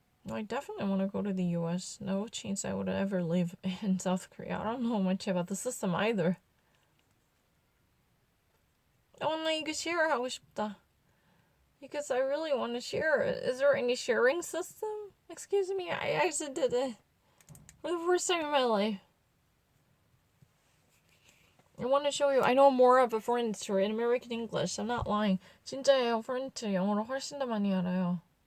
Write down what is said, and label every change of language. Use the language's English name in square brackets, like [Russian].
[English] I definitely want to go to the US. No chance I would ever live in South Korea. I don't know much about the system either. [Korean] 나 이거 share 하고 싶다. [English] Because I really want to share it. Is there any sharing system? Excuse me, I actually did it. For the first time in my life. I want to show you. I know more of a furniture in American English. I'm not lying. [Korean] 진짜예요. furniture 영어로 훨씬 더 많이 알아요.